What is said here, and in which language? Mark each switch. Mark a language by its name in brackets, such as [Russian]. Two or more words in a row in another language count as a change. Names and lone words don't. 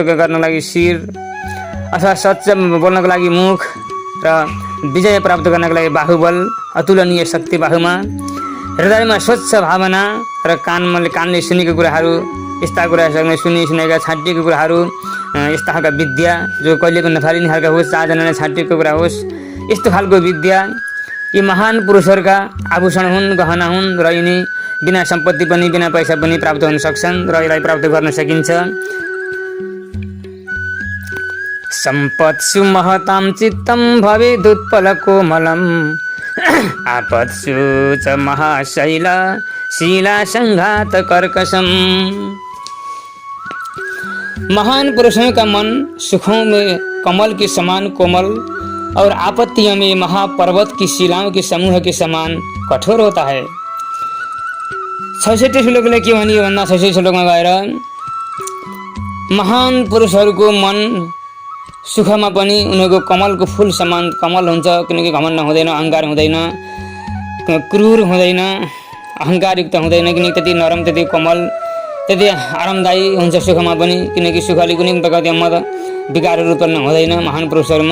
[Nepali] गर्नको लागि शिर अथवा सच्चा बोल्नको लागि मुख र विजय प्राप्त गर्नको लागि बाहुबल, अतुलनीय शक्ति बाहुमा, हृदयमा स्वच्छ भावना र कानले सुनेको कुराहरू, यस्ता कुराहरूसँग सुनेका छाटिएको कुराहरू, यस्ता खालका विद्या जो कहिलेको नफालिने खालका होस्, चारजनाले छाटिएको कुरा होस्, यस्तो खालको विद्या यी महान पुरुषहरूका आभूषण हुन्, गहना हुन् र यिनी बिना सम्पत्ति पनि बिना पैसा पनि प्राप्त हुन सक्छन् र यसलाई प्राप्त गर्न सकिन्छ। [Sanskrit] सम्पत्सु महतां चित्तं भवेदुत्पल कोमलम्, आपत्सु च महाशैला शीला संघात कर्कशम्। [Hindi] महान पुरुषों का मन सुखों में कमल के समान कोमल और आपत्तियों में महापर्वत की शिलाओं के समूह के समान कठोर होता है। [Nepali] 66 श्लोकले के भनियो भन्दा 66 श्लोकमा गएर महान पुरुषहरूको मन सुखमा पनि उनीहरूको कमलको फूल समान कमल हुन्छ, किनकि घमण्ड हुँदैन, अहंकार हुँदैन क्रूर हुँदैन, अहङ्कारयुक्त हुँदैन, किनकि त्यति नरम, त्यति कोमल, त्यति आरामदायी हुन्छ सुखमा पनि, किनकि सुखले कुनै प्रकारको मत विकारहरू उत्पन्न हुँदैन महान पुरुषहरूमा।